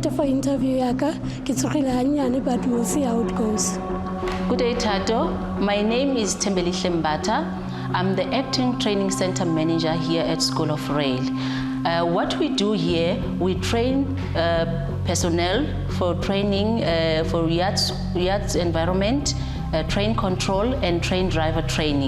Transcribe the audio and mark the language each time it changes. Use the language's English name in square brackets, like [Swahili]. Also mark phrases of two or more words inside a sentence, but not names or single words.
[Tswana] for interview yaka ke tsogile hanyane [English] but we'll see how it goes. Good day, Thato. My name is Thembelihle Mbatha. I'm the Acting Training Center Manager here at School of Rail. What we do here, we train personnel for training for yachts environment, train control and train driver training.